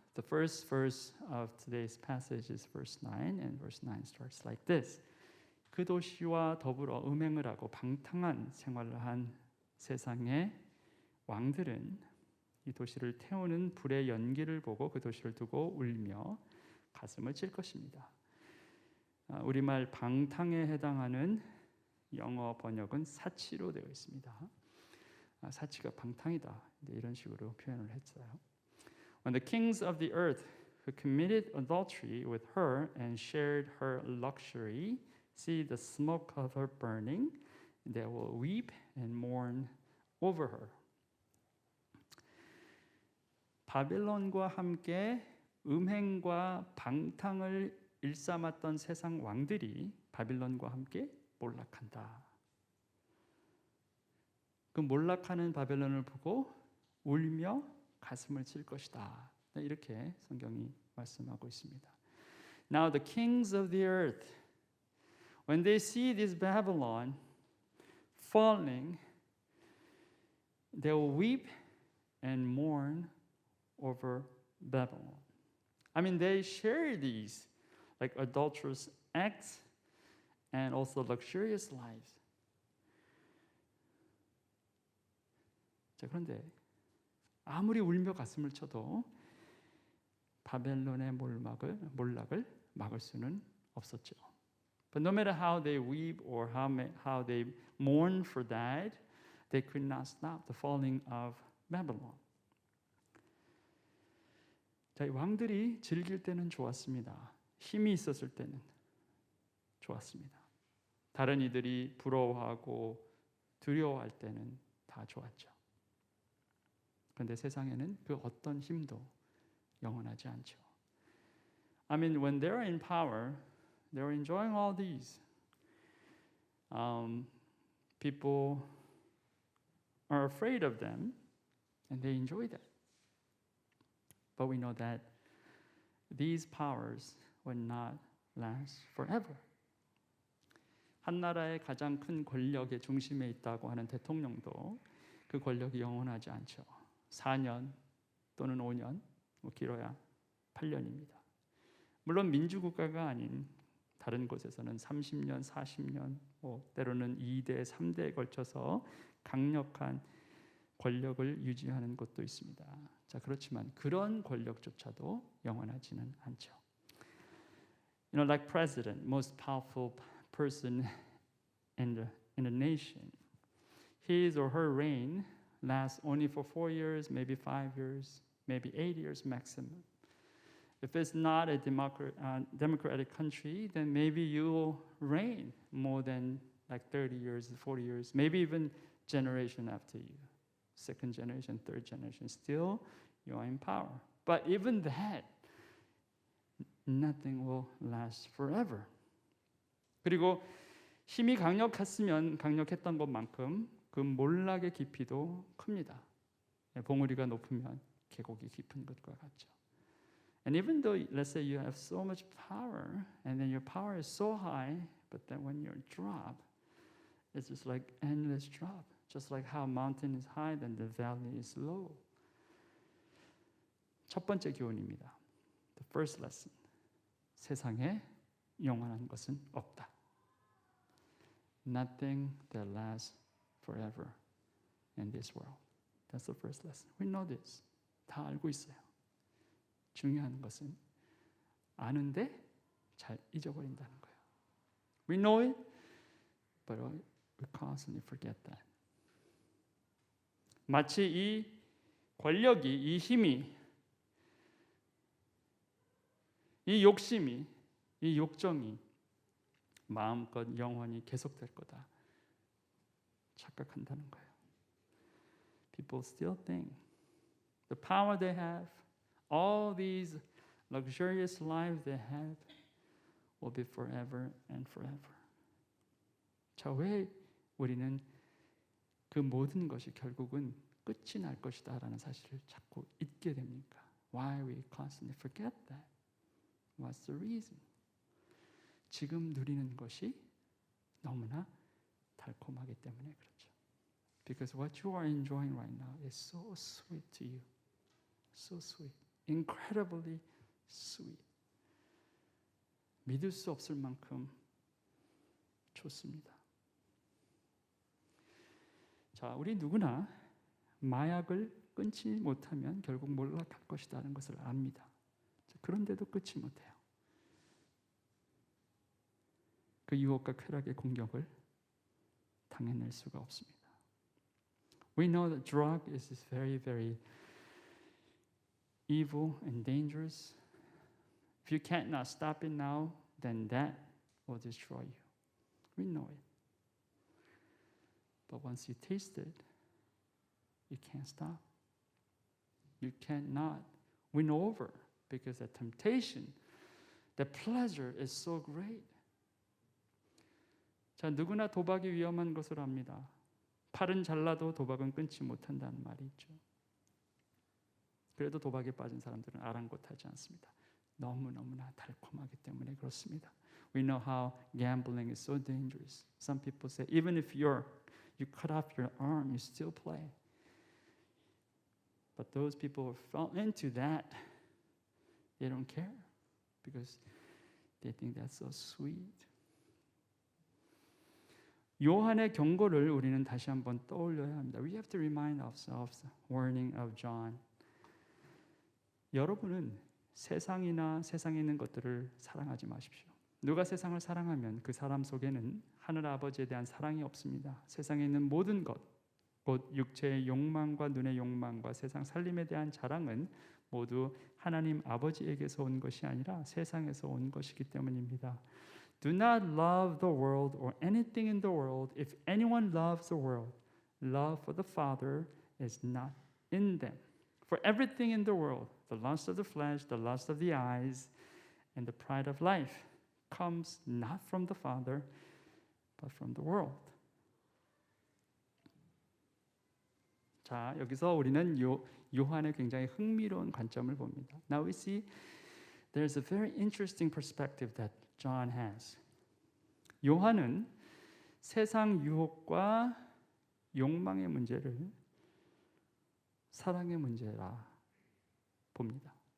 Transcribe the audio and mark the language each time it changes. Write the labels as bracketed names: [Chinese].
[English] The first verse of today's passage is verse 9 and verse 9 starts like this. [Korean] 그 도시와 더불어 음행을 하고 방탕한 생활을 한 세상의 왕들은 이 도시를 태우는 불의 연기를 보고 그 도시를 두고 울며 가슴을 칠 것입니다. 우리말 방탕에 해당하는 영어 번역은 사치로 되어 있습니다. 사치가 방탕이다. 이런 식으로 표현을 했어요. [English] When the kings of the earth who committed adultery with her and shared her luxury see the smoke of her burning, they will weep and mourn over her. [Korean] 바벨론과 함께 음행과 방탕을 일삼았던 세상 왕들이 바빌론과 함께 몰락한다. 그 몰락하는 바벨론을 보고 울며 가슴을 칠 것이다. 이렇게 성경이 말씀하고 있습니다. [English] Now the kings of the earth, when they see this Babylon falling, they will weep and mourn over Babylon. I mean, they share these like adulterous acts and also luxurious lives. [Korean] 자, 그런데 아무리 울며 가슴을 쳐도 바벨론의 몰락을 막을 수는 없었죠. [English] But no matter how they weep or how they mourn for that, they could not stop the falling of Babylon. [Korean] 자, 이 왕들이 즐길 때는 좋았습니다. 힘이 있었을 때는 좋았습니다. 다른 이들이 부러워하고 두려워할 때는 다 좋았죠. 그런데 세상에는 그 어떤 힘도 영원하지 않죠. [English] I mean, when they're in power, they're enjoying all these. People are afraid of them, and they enjoy that. But we know that these powers will not last forever. [Korean] 한 나라의 가장 큰 권력의 중심에 있다고 하는 대통령도 그 권력이 영원하지 않죠. 4년 또는 5년, 길어야 8년입니다. 물론 민주국가가 아닌 다른 곳에서는 30년, 40년, 때로는 2대, 3대에 걸쳐서 강력한 권력을 유지하는 곳도 있습니다. 자, 그렇지만 그런 권력조차도 영원하지는 않죠. [English] You know, like president, most powerful person in the nation, his or her reign lasts only for 4 years, maybe 5 years, maybe 8 years maximum. If it's not a democratic country, then maybe you will reign more than like 30 years, 40 years, maybe even generation after you. Second generation, third generation, still you are in power. But even that, nothing will last forever. [Korean] 그리고 힘이 강력했던 것만큼 그 몰락의 깊이도 큽니다. 봉우리가 높으면 계곡이 깊은 것과 같죠. [English] And even though, let's say you have so much power, and then your power is so high, but then when you drop, it's just like endless drop. Just like how a mountain is high, then the valley is low. [Korean] 첫 번째 교훈입니다. [English] The first lesson. [Korean] 세상에 영원한 것은 없다. [English] Nothing that lasts forever in this world. That's the first lesson. We know this. [Korean] 다 알고 있어요. 중요한 것은 아는데 잘 잊어버린다는 거예요. [English] We know it, but we constantly forget that. [Korean] 마치 이 권력이, 이 힘이, 이 욕심이, 이 욕정이 마음껏 영원히 계속될 거다 착각한다는 거예요. [English] People still think the power they have, all these luxurious lives they have will be forever and forever. [Korean] 자, 왜 우리는 그 모든 것이 결국은 끝이 날 것이다라는 사실을 자꾸 잊게 됩니까? [English] Why we constantly forget that? What's the reason? [Korean] 지금 누리는 것이 너무나 달콤하기 때문에 그렇죠. [English] Because what you are enjoying right now is so sweet to you. So sweet. Incredibly sweet. [Korean] 믿을 수 없을 만큼 좋습니다. 자, 우리 누구나 마약을 끊지 못하면 결국 몰락할 것이라는 것을 압니다. 그런데도 끊지 못해요. 그 유혹과 쾌락의 공격을 당해낼 수가 없습니다. [English] We know that drug is very, very evil and dangerous. If you cannot stop it now, then that will destroy you. We know it. But once you taste it, you can't stop. You cannot win over because the temptation, the pleasure is so great. [Korean] 자, 누구나 도박이 위험한 것을 압니다. 팔은 잘라도 도박은 끊지 못한다는 말이 있죠. 그래도 도박에 빠진 사람들은 아랑곳하지 않습니다. 너무너무나 달콤하기 때문에 그렇습니다. [English] We know how gambling is so dangerous. Some people say even if you cut off your arm, you still play. But those people who fell into that, they don't care because they think that's so sweet. [Korean] 요한의 경고를 우리는 다시 한번 떠올려야 합니다. [English] We have to remind ourselves the warning of John. [Korean] 여러분은 세상이나 세상에 있는 것들을 사랑하지 마십시오. 누가 세상을 사랑하면 그 사람 속에는 하늘 아버지에 대한 사랑이 없습니다. 세상에 있는 모든 것, 곧 육체의 욕망과 눈의 욕망과 세상 살림에 대한 자랑은 모두 하나님 아버지에게서 온 것이 아니라 세상에서 온 것이기 때문입니다. [English] Do not love the world or anything in the world. If anyone loves the world, love for the Father is not in them. For everything in the world, the lust of the flesh, the lust of the eyes, and the pride of life comes not from the Father, but from the world. [Korean] 자, 여기서 우리는 요한의 굉장히 흥미로운 관점을 봅니다. [English] Now we see there's a very interesting perspective that John has. [Korean] 요한은 세상 유혹과 욕망의 문제를 사랑의 문제라 봅니다.